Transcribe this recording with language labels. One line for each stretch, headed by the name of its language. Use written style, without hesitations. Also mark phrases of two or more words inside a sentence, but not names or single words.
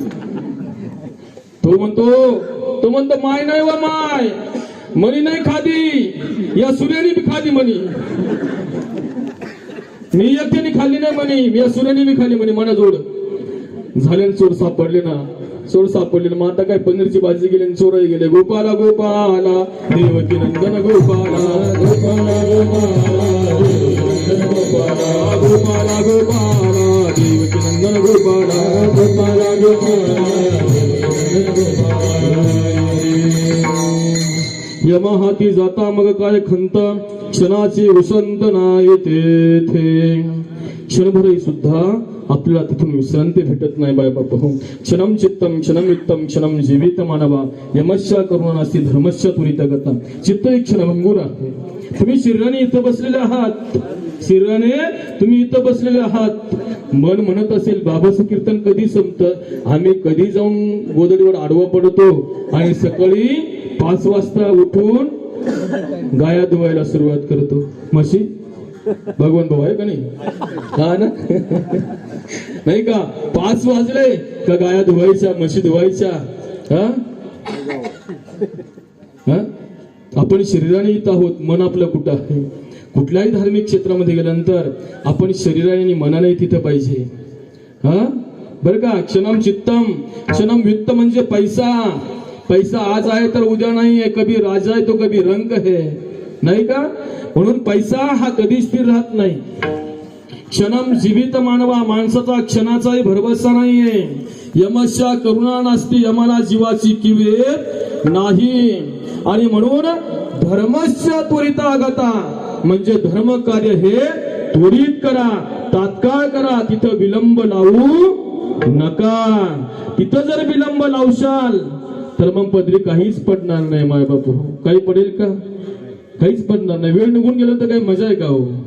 Marathi: तो म्हणतो माय नाही व माय म्हणी नाही खादी, या सूर्याने बी खादी म्हणी, मी एकट्याने खाल्ली नाही म्हणे, मी या सूर्याने बी खाल्ली म्हणे. मना जोड झाले, चोर सापडले ना. मग आता काय पनीरची भाजी गेली आणि चोरही गेले. गोपाला गोपाला देवकी नंदन गोपाला, गोपाला गोपाला गोपाला देवकी नंदन गोपाला, गोपाला यमहाती जाता मग काय खंत, क्षणाची उसंत नाही तेथे. क्षणभरही सुद्धा आपल्याला तिथून विश्रांती भेटत नाही बाय बाप हो.
Sanskrit: क्षणम चित्तम क्षणम युक्तम क्षणम जीवित मानवा, यमस्या करुणा नास्ती धर्मस्या त्वरित गता.
Marathi: चित्त एक क्षणभंगूर आहे. तुम्ही शरीराने इथं बसलेले आहात, मन म्हणत असेल बाबाचं कीर्तन कधी संपतं, आम्ही कधी जाऊन गोदडीवर आडवा पडतो आणि सकाळी 5 वाजता उठून गाया धुवायला सुरुवात करतो. म्हशी भगवान भाऊ आहे का नाही, हा ना नाही का. 5 वाजले का गाया धुवायच्या, म्हशी धुवायच्या. आपण शरीराने इथं आहोत, मन आपलं कुठं आहे. कुठल्याही धार्मिक क्षेत्रामध्ये गेल्यानंतर आपण शरीराने आणि मनाने तिथं पाहिजे. बरं का.
Sanskrit: क्षणम चित्तम क्षणम वित्त
Marathi: म्हणजे पैसा आज आहे तर उद्या नाही आहे,
Hindi: कभी राजा आहे तो कभी रंक है,
Marathi: नाही का. म्हणून पैसा हा कधी स्थिर राहत नाही.
Sanskrit: क्षणम जीवित मानवा,
Marathi: माणसाचा क्षणाचाही भरवसा नाहीये.
Sanskrit: यमस्या करुणा नास्ती,
Marathi: यमाला जीवाची किवेत नाही. आणि म्हणून
Sanskrit: धर्मस्य त्वरिता गता,
Marathi: म्हणजे धर्म कार्य हे त्वरित करा, तात्काळ करा, तिथं विलंब लावू नका. तिथं जर विलंब लावशाल तर मग पदरी काहीच पडणार नाही माय बापू. काही पडेल का, काहीच पडणार नाही. वेळ निघून गेला तर काही मजा आहे का हो.